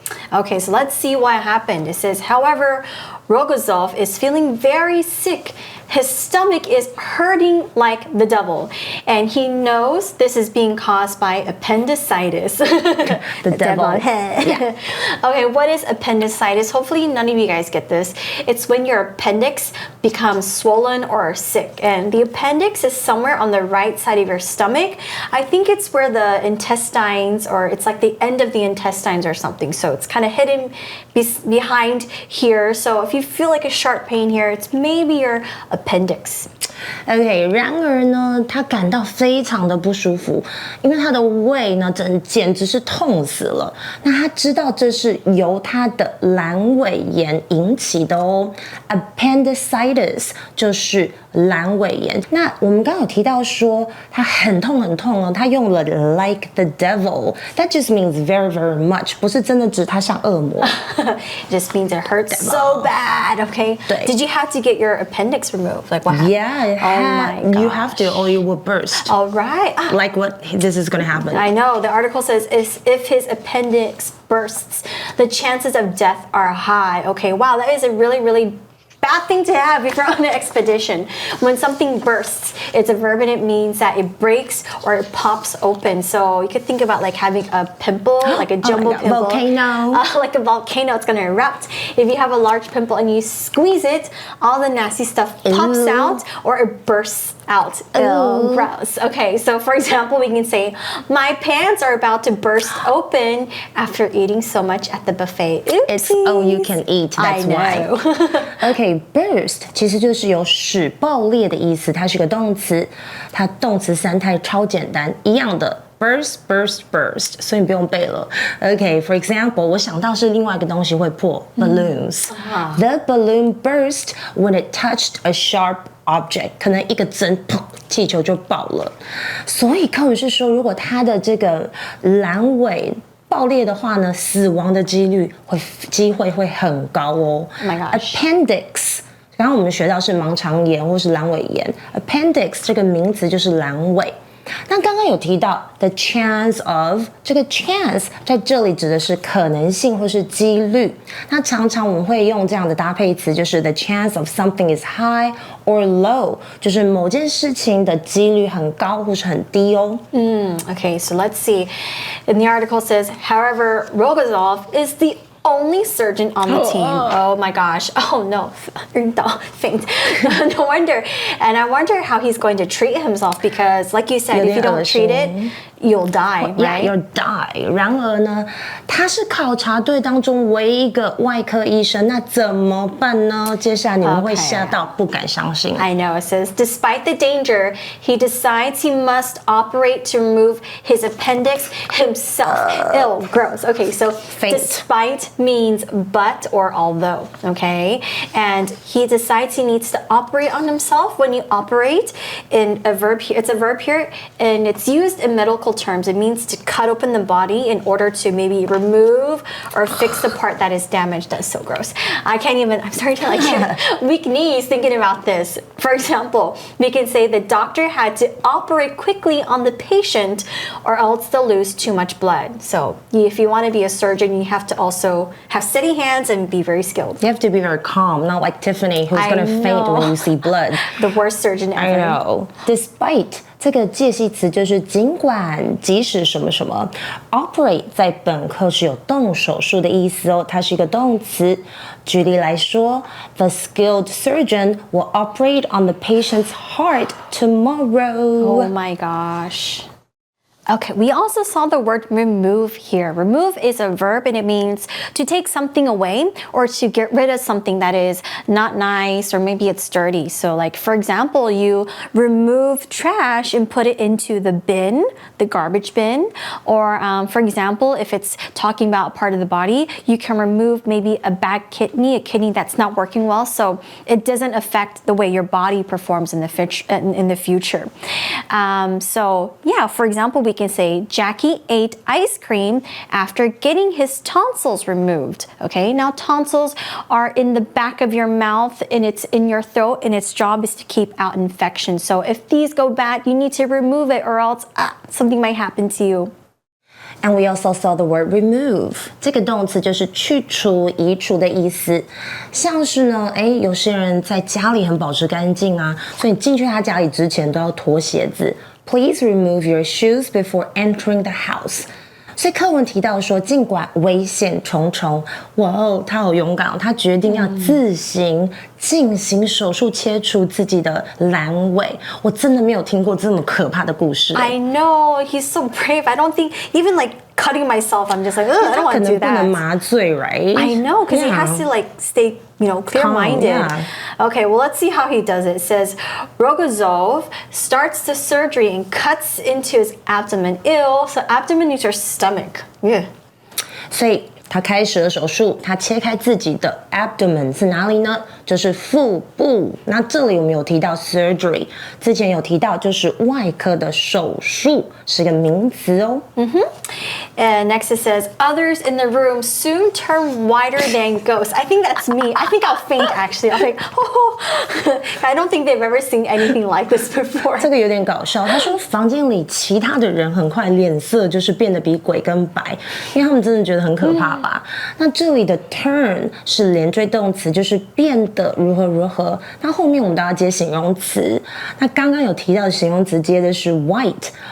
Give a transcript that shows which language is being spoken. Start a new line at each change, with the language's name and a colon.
English: Okay, so let's see what happened. It says, however, Rogozov is feeling very sick. His stomach is hurting like the devil, and he knows this is being caused by appendicitis. The devil. Yeah. Okay, what is appendicitis? Hopefully none of you guys get this. It's when your appendix becomes swollen or sick, and the appendix is somewhere on the right side of your stomach. I think it's where the intestines, or it's like the end of the intestines or something. So it's kind of hidden behind here. So if you feel like a sharp pain here, it's maybe your appendix.
Chinese: OK， 然而呢，他感到非常的不舒服，因为他的胃呢，简直是痛死了。那他知道这是由他的阑尾炎引起的哦 ，Appendicitis 就是阑尾炎。那我们刚刚有提到说他很痛很痛哦，他用了
English: like the devil，that just means very very much，
Chinese: 不是真的指他像恶魔。
English: It just means it hurts so bad. Okay.
Chinese: 对。
English: Did you have to get your appendix removed? Like what happened? Yeah, you have to, or you will burst. All right. Like what this is going to happen. I know. The article says if his appendix bursts, the chances of death are high. Okay. Wow, that is a really, really bad thing to have if you're on an expedition. When something bursts, it's a verb and it means that it breaks or it pops open. So you could think about like having a pimple, like a jumbo pimple. Volcano. Like a volcano, it's going to erupt. If you have a large pimple and you squeeze it, all the nasty stuff pops out or it bursts out. Ew, gross. Okay, so for example, we can say, my pants are about to burst open after eating so much at the buffet. Oopsies. It's all you can eat, that's why.
Chinese: Okay, burst 其实就是有使爆裂的意思，它是个动词，它动词三态超简单，一样的。
English: Burst, burst, burst，
Chinese: 所以你不用背了。
English: Okay, for example，
Chinese: 我想到是另外一个东西会破 balloons.
English: The balloon burst when it touched a sharp object，
Chinese: 可能一个针，砰，气球就爆了。所以课文是说，如果它的这个阑尾爆裂的话呢，死亡的机会会很高哦。
English: Oh my gosh. Appendix。
Chinese: 刚刚我们学到是盲肠炎或是阑尾炎 ，appendix 这个名词就是阑尾。那刚刚有提到
English: the chance of，
Chinese: 这个 chance 在这里指的是可能性或是几率。那常常我们会用这样的搭配词，就是
English: the chance of something is high or low，
Chinese: 就是某件事情的几率很高或是很低哦。
English: Okay, so let's see. And the article says, however, Rogozov is the only surgeon on the team. Oh my gosh. Oh no. Faint. No wonder. And I wonder how he's going to treat himself because like you said, if you don't treat it, you'll die, Yeah, right? you'll die.
Chinese: 然而呢，他是考察队当中唯一一个外科医生，那怎么办呢？接下来你们会吓到不敢相信。
English: I know. It says, despite the danger, he decides he must operate to remove his appendix himself. Ew, gross. Okay, so despite means but or although, okay? And he decides he needs to operate on himself. When you operate, in a verb here, it's a verb here, and it's used in medical terms. It means to cut open the body in order to maybe remove or fix the part that is damaged. That's so gross. I can't even, I'm starting to get weak knees thinking about this. For example, we can say the doctor had to operate quickly on the patient or else they'll lose too much blood. So if you want to be a surgeon, you have to also have steady hands and be very skilled. You have to be very calm, not like Tiffany who's going to faint when you see blood. The worst surgeon ever. I know.
Chinese: Despite 这个介系词就是尽管、即使什么什么。 Operate 在本课是有动手术的意思哦，它是一个动词。举例来说
English: ，The skilled surgeon will operate on the patient's heart tomorrow. Oh my gosh. Okay, we also saw the word remove here. Remove is a verb and it means to take something away or to get rid of something that is not nice or maybe it's dirty. So like, for example, you remove trash and put it into the bin, the garbage bin. Or for example, if it's talking about part of the body, you can remove maybe a bad kidney, a kidney that's not working well. So it doesn't affect the way your body performs in the future. So yeah, for example, we can say Jackie ate ice cream after getting his tonsils removed. Okay, now tonsils are in the back of your mouth and it's in your throat and its job is to keep out infection. So if these go bad, you need to remove it or else something might happen to you. And we also saw the word remove.
Chinese: 这个动词就是去除、移除的意思。像是呢，有些人在家里很保持干净啊，所以你进去他家里之前都要脱鞋子。
English: Please remove your shoes before entering the house.
Chinese: 所以课文提到说，尽管危险重重，哇哦，他好勇敢哦，他决定要自行进行手术切除自己的阑尾。我真的没有听过这么可怕的故事。
English: I know, he's so brave. I don't think even like cutting myself, I'm just like, I don't want to do that.
Chinese: 不能麻醉
English: right? I know, because he has to like stay, clear-minded. Yeah. Okay, well, let's see how he does it. It says, Rogozov starts the surgery and cuts into his abdomen. Ew, so abdomen means your stomach. Yeah.
Chinese: 所以他开始了手术，他切开自己的 abdomen 是哪里呢？就是腹部。那这里我们有提到 surgery， 之前有提到就是外科的手术，是个名词哦。
English: And next it says, others in the room soon turn whiter than ghosts. I think that's me. I think I'll faint actually. I'm like, I don't think they've ever seen anything like this before.
Chinese: 这个有点搞笑。他说房间里其他的人很快脸色就是变得比鬼更白，因为他们真的觉得很可怕吧。那这里的 turn 是连缀动词，就是变得如何如何。那后面我们都要接形容词。那刚刚有提到的形容词接的是 white。